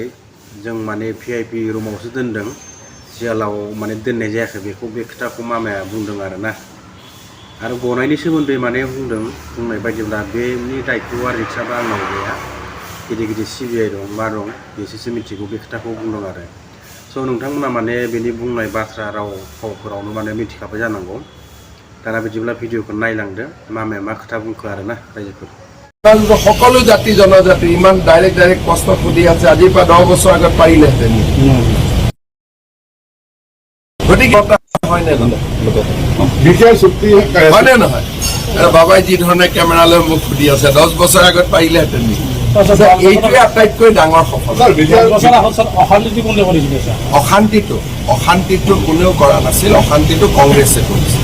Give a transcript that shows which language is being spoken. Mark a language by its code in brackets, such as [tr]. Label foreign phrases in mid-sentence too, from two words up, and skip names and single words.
[brx] जों माने भिआइपि रुमावसो दोनदों जेलाव माने दोननाय जायाखै बेखौ बे खोथाखौ मामाया बुंदों आरो ना आरो गनायनि सोमोन्दै माने बुंनाय बायदिब्ला बेनि दायित्वआ रिक्सआबो आंनाव गैया गिदिर गिदिर सिबिआइ दं मा दं बिसोरसो मिथिगौ बे खोथाखौ बुंदों आरो स' नोंथांमोना माने बेनि बुंनाय बाथ्रा राव फावफोरावनो माने मिथिखाबाय जानांगौ दाना बिदिब्ला भिडिअखौ नायलांदो मामाया मा खोथा बुंखो आरो ना रायजोफोर [as] সকলো জাতি জনজাতি ইমান ডাইৰেক্ট প্ৰশ্ন সুধি আছে আজিৰ পৰা 10 বছৰ আগত পাৰিলেহেঁতেন গতিকে হয়নে হয়নে নহয় বাবাই যি ধৰণে কেমেৰালৈ মোক সুধি আছে 10 বছৰ আগত পাৰিলেহেঁতেন এইটোৱে আটাইতকৈ ডাঙৰ সফলতা অশান্তিটো কোনেও কৰা নাছিল অশান্তিটো কংগ্ৰেছে কৰিছে